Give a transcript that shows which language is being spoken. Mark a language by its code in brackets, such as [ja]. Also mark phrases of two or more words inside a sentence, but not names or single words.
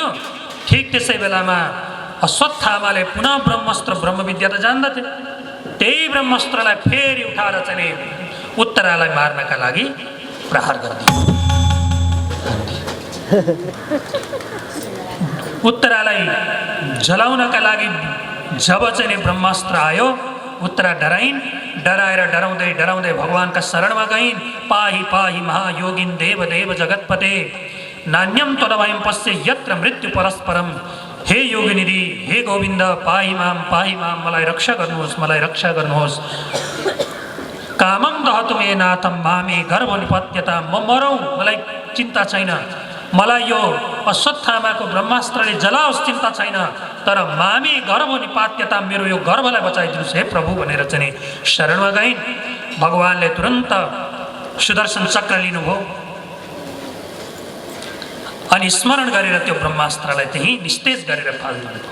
[ne] ठिक त्यसै बेलामा अश्वत्थामाले पुनः ब्रह्मास्त्र ब्रह्मविद्या त जान्दथे, त्यही ब्रह्मास्त्रलाई फेरि उठाएर चाहिँ उत्तरालाई मार्नका लागि प्रहार गरिदियो। उत्तरालाई जलाउनका लागि जब चाहिँ ब्रह्मास्त्र आयो, उत्तरा डराइन्। डराएर डराउँदै डराउँदै भगवानका शरणमा गइन्। [sa] पाहि पाहि महायोगिन देव देव जगतपते, नान्यम तदभयं पश्य यत्र मृत्यु परस्परम। हे योगिनिधि, हे गोविन्द, पाहि माम, [ne] मलाई रक्षा गर्नुहोस्, मलाई रक्षा गर्नुहोस्। [sa] कामम दहतु मे नाथम मामे गर्भ निपत्यता, [ne] म मरौँ मलाई चिन्ता छैन, मलाई यो अश्वत्थामाको ब्रह्मास्त्रले जलाओस् चिन्ता छैन, तर [sa] मामे गर्भ निपात्यता, [ne] मेरो यो गर्भलाई बचाइदिनुहोस् हे प्रभु भनेर चाहिँ शरणमा गइन्। भगवानले तुरन्त सुदर्शन चक्र लिनुभयो अनि स्मरण गरेर त्यो ब्रह्मास्त्रलाई त्यही निस्तेज गरेर फाल्नुभयो।